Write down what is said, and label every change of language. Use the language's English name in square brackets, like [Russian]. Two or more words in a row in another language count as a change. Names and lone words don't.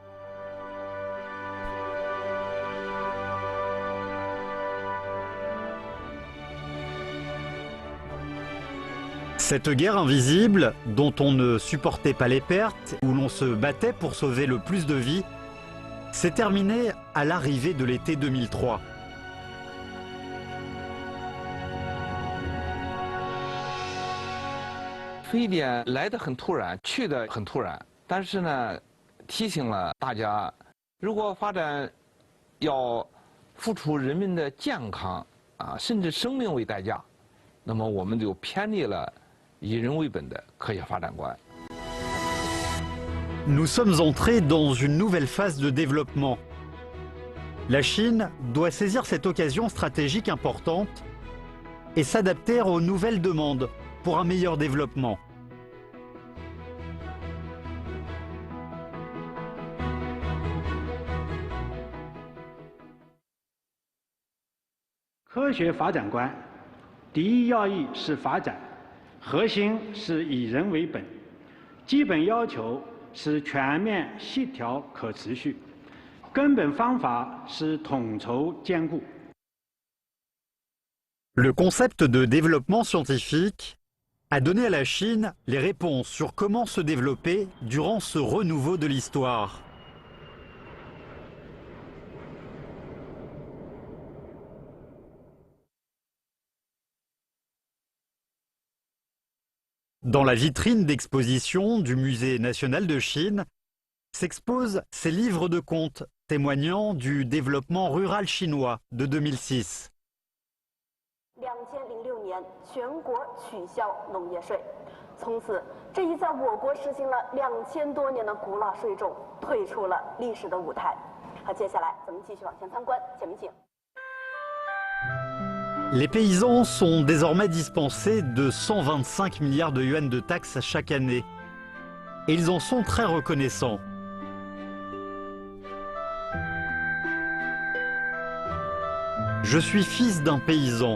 [French] Cette guerre invisible, dont on ne supportait pas les pertes, où l'on se battait pour sauver le plus de vies, s'est terminée à l'arrivée de l'été 2003. [Chinese] 非典来得很突然，去得很突然，但是呢，提醒了大家，如果发展要付出人民的健康甚至生命为代价，那么我们就偏离了以人为本的科学发展观。 [French] Nous sommes entrés dans une nouvelle phase de développement. La Chine doit saisir cette occasion stratégique importante et s'adapter aux nouvelles demandes pour un meilleur développement. « [Chinese] 科学发展观，第一要义是发展，核心是以人为本，基本要求是全面协调可持续，根本方法是统筹兼顾。 [French] Le concept de développement scientifique a donné à la Chine les réponses sur comment se développer durant ce renouveau de l'histoire. Dans la vitrine d'exposition du Musée national de Chine s'exposent ces livres de contes témoignant du développement rural chinois de 2006. [Chinese] 2006 年，全国取消农业税，从此，这一在我国实行了2000多年的古老税种退出了历史的舞台。好，接下来咱们继续往前参观，前面请。 [French] Les paysans sont désormais dispensés de 125 milliards de yuans de taxes chaque année. Et ils en sont très reconnaissants. Je suis fils d'un paysan.